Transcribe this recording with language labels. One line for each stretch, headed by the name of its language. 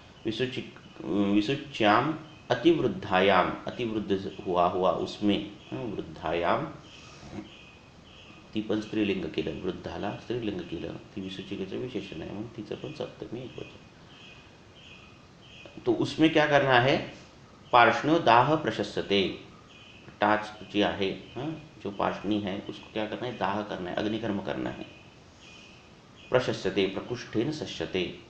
Sanskrit: विसुच्याम अतिवृद्धायाम,
Hindi: अतिवृद्ध हुआ उसमें,
Sanskrit: वृद्धायाम.
Marathi: ती पण स्त्रीलिंग केलं, वृद्धाला स्त्रीलिंग केलं, ती विसूचिकेचं विशेषण आहे, मग तिचं पण सप्तमी एकवचन.
Hindi: तो उसमें क्या करना है?
Sanskrit: पार्ष्ण्यो दाह प्रशस्यते.
Marathi: टाच जी आहे,
Hindi: जो पार्ष्णी है, उसको क्या करना है? दाह करना है, अग्निकर्म करना है.
Sanskrit: प्रशस्यते, प्रकुष्ठेन शस्यते.